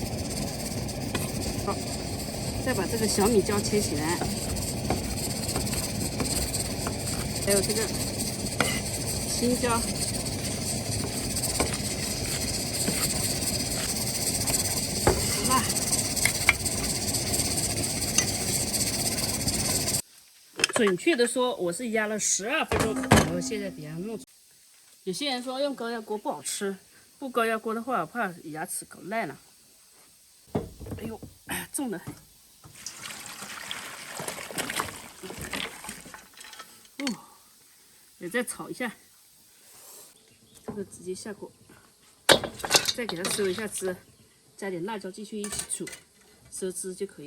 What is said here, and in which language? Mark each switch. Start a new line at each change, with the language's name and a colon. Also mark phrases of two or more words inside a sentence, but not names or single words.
Chinese: 好，再把這個小米椒切起來，還有這個青椒，辣。準確的說，我是壓了12分鐘，然後現在給它弄出。有些人說用高壓鍋不好吃，不高壓鍋的話，我怕牙齒搞爛了。哎呦，重得很。也再炒一下，這個直接下鍋，再給它收一下汁，加點辣椒進去一起煮，收汁就可以。